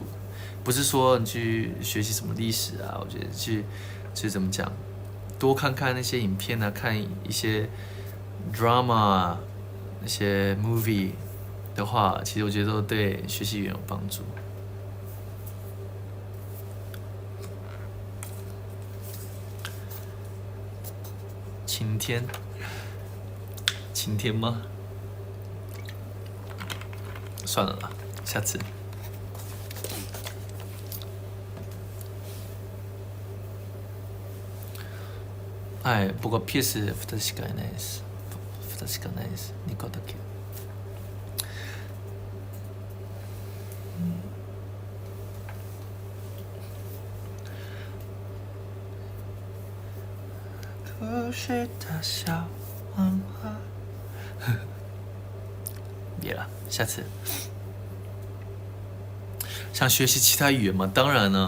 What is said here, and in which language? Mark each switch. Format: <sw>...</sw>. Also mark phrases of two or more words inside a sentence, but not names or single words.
<zh>不是说你去学习什么历史啊，我觉得去怎么讲，多看看那些影片啊，看一些 drama 啊，那些 movie 的话，其实我觉得都对学习语言有帮助。晴天吗？算了啦，下次。</zh> <ja>はい、僕はピース2つしかいないです。2つしかないです。2個だけ。</ja> <zh>故事的小黄花。别了，下次。想学习其他语言吗？当然呢。</zh>